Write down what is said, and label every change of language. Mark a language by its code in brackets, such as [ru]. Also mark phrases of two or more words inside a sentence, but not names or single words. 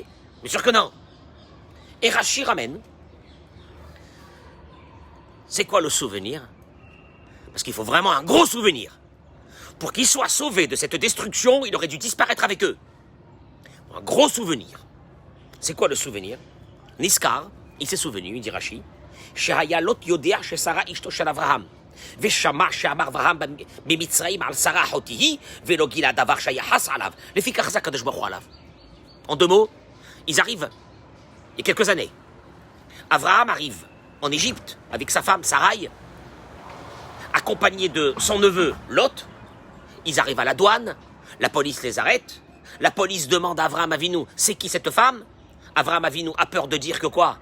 [fr] Bien sûr que non. Et Rachi ramène. C'est quoi le souvenir? Parce qu'il faut vraiment un gros souvenir. Pour qu'il soit sauvé de cette destruction, il aurait dû disparaître avec eux. Un gros souvenir. C'est quoi le souvenir? Niskar, il s'est souvenu, dit Rachi. [he] שהיה לוט יודע ש שרה אשתו של אברהם. ושמע שאמר אברהם במצרים על שרה אחותי היא, ולא גילה דבר שיחס עליו, לפי כך עשה הקדוש ברוך הוא עליו. [fr] En deux mots, ils arrivent, il y a quelques années. Abraham arrive en Égypte avec sa femme Sarai, accompagné de son neveu Lot. Ils arrivent à la douane, la police les arrête. La police demande à Abraham Avinu, c'est qui cette femme? Abraham Avinu a peur de dire que quoi?